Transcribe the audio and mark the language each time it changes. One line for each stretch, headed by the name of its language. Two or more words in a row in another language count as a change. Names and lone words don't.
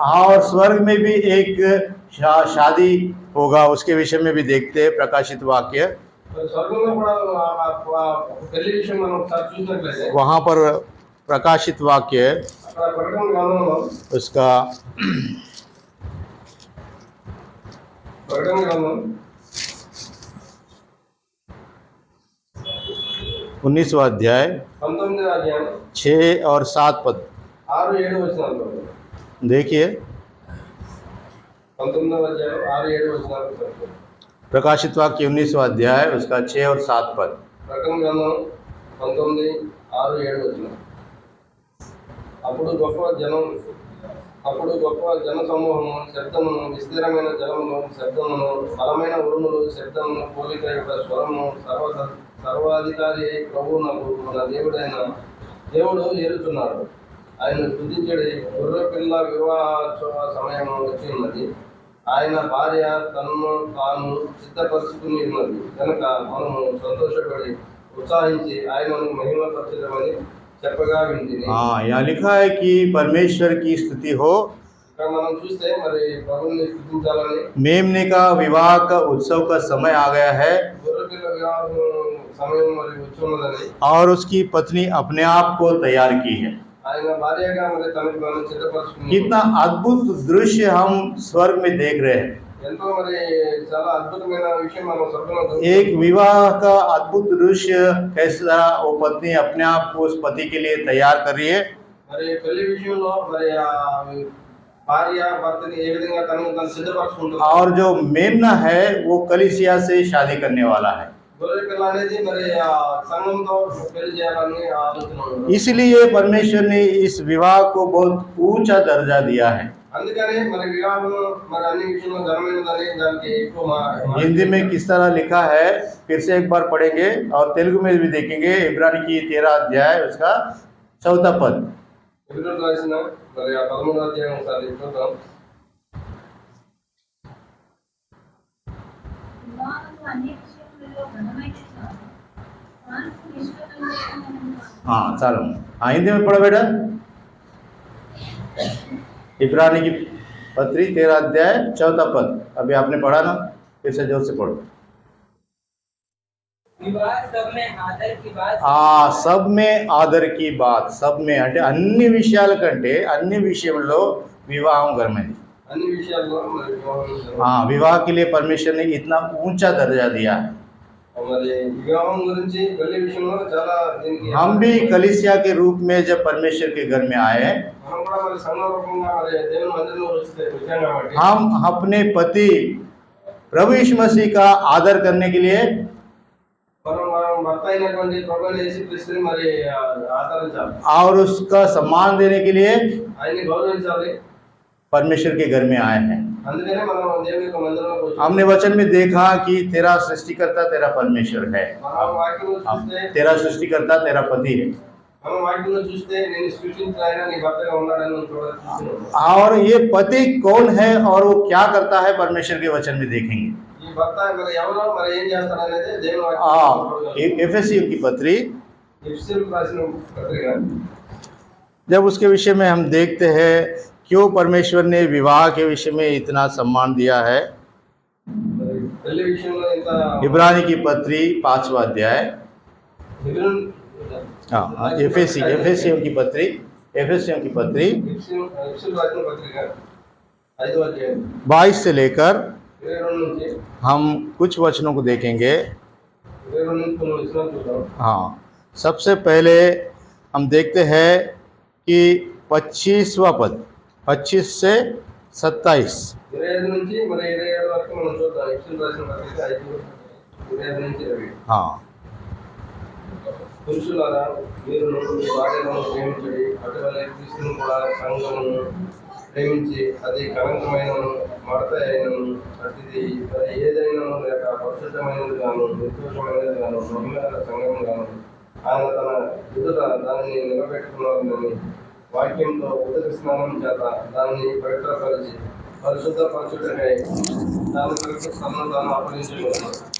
Hindi: और स्वर्ग में भी एक शादी होगा, उसके विषय में भी देखते हैं प्रकाशित वाक्य।
Telugu: మరి స్వర్గంలో కూడా ఆ పెళ్లి విషయం మనం ఒకసారి చూసినట్లయితే
Hindi: वहाँ पर प्रकाशित वाक्य
Telugu: అక్కడ ప్రకటన గ్రంథంలో
Hindi: उसका
Telugu: ప్రకటన గ్రంథం
Hindi: 19वां अध्याय
Telugu: 19వ అధ్యాయం
Hindi: 6 और 7 पद
Telugu: 6-7 వచనాలు
Hindi: देखिए।
Telugu: 19వ అధ్యాయం 6-7 వచనాలు
Hindi: प्रकाशित वाक्य 19वां अध्याय उसका 6 और 7 पद।
Telugu: ప్రకటన గ్రంథం 19:6-7 వచనం. అప్పుడు గొప్ప జన సమూహము శబ్దమును విస్తీర్ణమైన జలమును శబ్దమును బలమైన ఉరుములు శబ్దమును పోలిక యొక్క స్వరము సర్వాధికారి ప్రభువునకు మన దేవుడు ఏరుతున్నాడు. ఆయన స్తుతించడి గొర్రె పిల్ల వివాహోత్సవ సమయం వచ్చి ఉన్నది. ఆయన భార్య తనను తాను సిద్ధపరుచుకుని ఉన్నది కనుక మనము సంతోషపడి उत्साहिंచి ఆయనను మహిమపరచుదామని చెప్పగా వింటిని.
Hindi: हाँ, यहाँ लिखा है कि परमेश्वर की स्तुति हो।
Telugu: ఇక్కడ మనం చూస్తే మరి ప్రభువుని స్తుతించాలని
Hindi: मेमने का विवाह का उत्सव का समय आ गया है
Telugu: గొర్రెపిల్ల వివాహం సమయం మరి వచ్చి ఉన్నదని
Hindi: और उसकी पत्नी अपने आप को तैयार की है।
Telugu: ఆయన భార్యగా మరి తనకు తాను సిద్ధపరచుకుని
Hindi: कितना अद्भुत दृश्य हम स्वर्ग में देख रहे हैं।
Telugu: ఎంతో మరి చాలా అద్భుతమైన విషయం మనం స్వర్గంలో
Hindi: एक विवाह का अद्भुत दृश्य कैसा वो पत्नी अपने आप को उस पति के लिए तैयार कर रही है।
Telugu: మరి పెళ్లి విషయంలో మరి ఆ భార్య భర్తని ఏ విధంగా తనను తాను సిద్ధపరచుకుంటుంది
Hindi: और जो मेमना है वो कलीसिया से शादी करने वाला है।
Telugu: గొర్రె పిల్ల అనేది మరి ఆ సంఘంతో పెళ్లి చేయాలని ఆలోచన ఉంది.
Hindi: इसलिए परमेश्वर ने इस विवाह को बहुत ऊंचा दर्जा दिया है।
Telugu: అందుకని మరి వివాహం మరి అన్ని విషయంలో ఘనమైనదని దానికి ఎక్కువ
Hindi: हिंदी में किस तरह लिखा है फिर से एक बार पढ़ेंगे और तेलुगु में भी देखेंगे। इब्रानी की 13 अध्याय उसका 4 पद।
Telugu: ఎబ్రానీయులకు రాసిన మరి ఆ 13వ అధ్యాయం ఒకసారి చూద్దాం.
Hindi: हाँ चलो, हाँ हिंदी में पढ़ो बेटा। इब्रानी की पत्री 13 अध्याय 4 पद। अभी आपने पढ़ा ना, फिर से जोर से पढ़ो। विवाह सब में आदर की बात सब में आदर की बात, सब में
Telugu: అంటే అన్ని విషయాల కంటే అన్ని విషయంలో వివాహం గర్మైంది। అన్ని విషయాల్లో మరి వివాహం
Hindi: हाँ, विवाह के लिए परमेश्वर ने इतना ऊंचा दर्जा दिया है।
Telugu: మరి వివాహం గురించి పెళ్లి విషయంలో చాలా దీనికి
Hindi: हम भी कलीसिया के रूप में जब परमेश्वर के घर में आए,
Telugu: మనం కూడా మరి సంఘ రూపంగా మరి దేవుని మందిరంలో వచ్చాం కాబట్టి
Hindi: हम अपने पति प्रभु यीशु मसीह का आदर करने के लिए
Telugu: మనం భర్త అయినటువంటి ప్రభువైన యేసుక్రీస్తుని మరి ఆదరించాలి
Hindi: और उसका सम्मान देने के लिए
Telugu: ఆయన్ని గౌరవించాలి.
Hindi: परमेश्वर के घर में आए हैं।
Telugu: అందుకనే మనం దేవుని యొక్క మందిరంలోకి వచ్చాం.
Hindi: हमने वचन में देखा कि तेरा सृष्टिकर्ता तेरा परमेश्वर है,
Telugu: మనం వాక్యంలో చూస్తే
Hindi: तेरा सृष्टिकर्ता तेरा पति है।
Telugu: మనం వాక్యంలో చూస్తే నేను సృష్టించిన ఆయన నీ భర్తగా ఉన్నాడని మనం చూస్తున్నాం.
Hindi: और ये पति कौन है और वो क्या करता है परमेश्वर के वचन में देखेंगे।
Telugu: ఈ భర్త మరి ఎవరో మరి ఏం చేస్తాడనేది దేవుని వాక్యం.
Hindi: एफेसियों की पत्री
Telugu: ఎఫెసీయులకు రాసిన పత్రిక
Hindi: जब उसके विषय में हम देखते हैं क्यों परमेश्वर ने विवाह के विषय में इतना सम्मान दिया है।
Telugu: మరి పెళ్లి విషయంలో ఇంత
Hindi: इब्रानी की पत्री 5वां अध्याय,
Telugu: హెబ్రోన్
Hindi: हाँ एफेसियों की पत्री
Telugu: ఎఫెసీయులకు రాసిన పత్రిక 5వ అధ్యాయం
Hindi: 22 से लेकर
Telugu: 22 నుంచి
Hindi: हम कुछ वचनों को देखेंगे।
Telugu: 22 నుంచి కొన్ని వచనాలు చూద్దాం.
Hindi: हाँ, सबसे पहले हम देखते हैं कि 25वां पद 25 से 27।
Telugu: 25 నుంచి మరి 27 వరకు మనం చూద్దాం. ఎఫెసీయులకు రాసిన పత్రిక 5:25 నుంచి 20.
Hindi: हाँ,
Telugu: పురుషులారా మీరును మీ భార్యలను ప్రేమించండి, అటువలే క్రీస్తును కూడా సంఘమును ప్రేమించి అది కలంకమైనను మడత అయినను అతిది మరి ఏదైనాను లేక పరిశుద్ధమైనది గాను నిర్దోషమైనది గాను నమ్మకమైన సంఘము గాను ఆయన తన ఎదుట దానిని నిలబెట్టుకున్నారని వాక్యంతో ఉదక స్నానం చేత దాన్ని పవిత్రపరిచి పరిశుద్ధపరచుటకై దాని కొరకు తనను తాను అప్పగించుకున్నాడు.